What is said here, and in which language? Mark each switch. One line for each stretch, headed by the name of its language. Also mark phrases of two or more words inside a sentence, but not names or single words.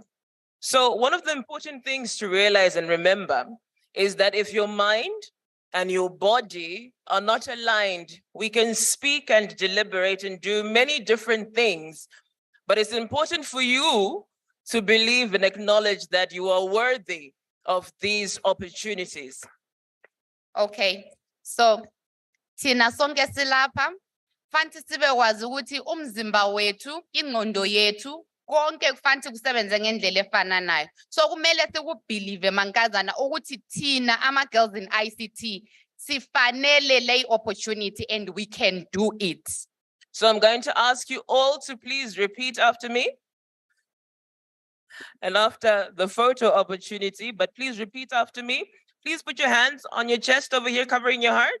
English: So one of the important things to realize and remember is that if your mind and your body are not aligned, we can speak and deliberate and do many different things, but it's important for you to believe and acknowledge that you are worthy of these opportunities.
Zulu: Okay, so thina sonke silapha fanele sibe kwazi ukuthi umzimba wethu, ingqondo yethu, konke kufanele kusebenze ngendlela efananayo. So kumele sikubelieve mankazana ukuthi thina ama-girls in ICT sifanele le
English: opportunity and we can do it. So I'm going to ask you all to please repeat after me. And after the photo opportunity, but please repeat after me. Please put your hands on your chest over here, covering your heart.